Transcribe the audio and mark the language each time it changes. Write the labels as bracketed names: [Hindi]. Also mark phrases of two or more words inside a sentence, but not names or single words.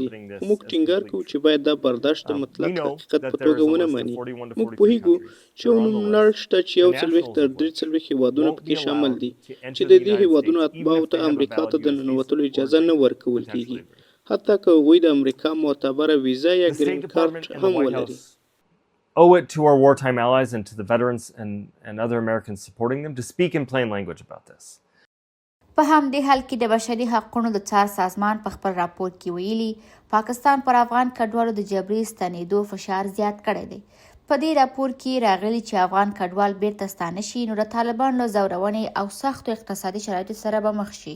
[Pashto] موږ ټینګار کوو چې باید دا برداشت د مطلق حقیقت په توګه ونه مني. موږ پوهیږو چې یو نوملړ شته چې 40 تر 43 هیوادونه پکې شامل دي چې د دې هیوادونو اتباعو ته امریکا ته د ننوتلو اجازه نه ورکول کیږي، حتی که هغوی د امریکا معتبره ویزا یا [English] green card [Pashto] هم ولري. [English] Owe it to our wartime allies and to the veterans and other Americans supporting them to speak in plain language about this. [Pashto] په همدې حال کې د بشري حقوقو د څار سازمان په خپل راپور کې ویلي پاکستان پر افغان کډوالو د جبري ستنېدو فشار زیات کړی دی. په دې راپور کې راغلي چې افغان کډوال بیرته ستانه شي نو د طالبانو له ځورونې او سختو اقتصادي شرایطو سره به مخ شي.